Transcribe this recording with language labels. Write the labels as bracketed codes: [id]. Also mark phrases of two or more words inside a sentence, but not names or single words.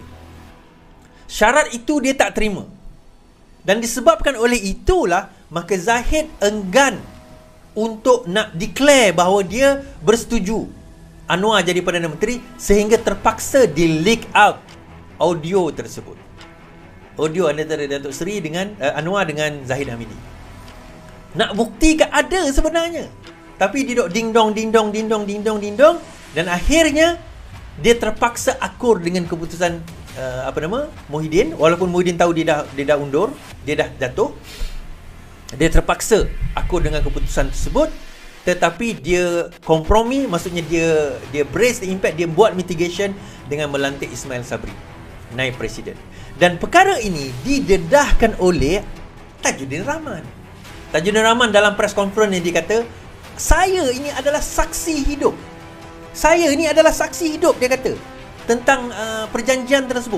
[ms] Syarat itu dia tak terima. Dan disebabkan oleh itulah, maka Zahid enggan untuk nak declare bahawa dia bersetuju Anwar jadi Perdana Menteri, sehingga terpaksa di-leak out audio tersebut. Audio antara Datuk Seri dengan Anwar dengan Zahid Hamidi. Nak buktikan ada sebenarnya. Tapi dia dok ding-dong, ding-dong, ding-dong, ding-dong, ding-dong. Dan akhirnya dia terpaksa akur dengan keputusan Muhyiddin. Walaupun Muhyiddin tahu dia dah undur, dia dah jatuh, dia terpaksa akur dengan keputusan tersebut. Tetapi dia kompromi, maksudnya dia [en] brace the impact, [ms] dia buat mitigation dengan melantik Ismail Sabri naib presiden. Dan perkara ini didedahkan oleh Tajudin Rahman. Tajudin Rahman dalam [en] press conference [ms] yang dia kata, saya ini adalah saksi hidup. Saya ini adalah saksi hidup, dia kata, tentang perjanjian tersebut.